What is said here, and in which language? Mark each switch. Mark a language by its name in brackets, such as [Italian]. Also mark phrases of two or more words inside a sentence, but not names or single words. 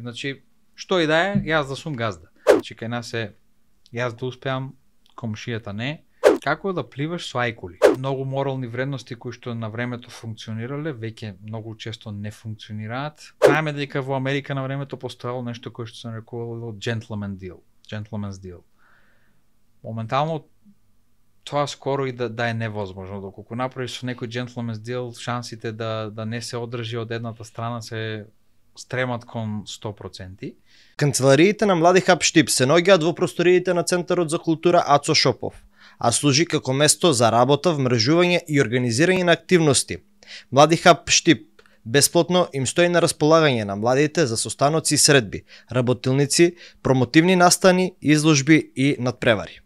[Macedonian] Значи, што и да е, јас да сум газда. Значи, кај нас е јас да успеам, комшијата не. Како да пливаш со ајкули? Многу морални вредности кои што на времето функционирале, веќе многу често не функционираат. Знаеме дека во Америка на времето постоело нешто кое што се нарекувало [English] gentleman's deal. [Macedonian] Моментално тоа скоро и да е невозможно, доколку направиш со некој [English] gentleman's deal, [Macedonian] шансите да не се одржи од едната страна се стремат кон 100%. Канцелариите на Млади Хаб Штип се наоѓаат во просториите на Центарот за култура Ацо Шопов, а служи како место за работа, вмрежување и организирање на активности. Млади Хаб Штип бесплатно им стои на располагање на младите за состаноци и средби, работилници, промотивни настани, изложби и надпревари.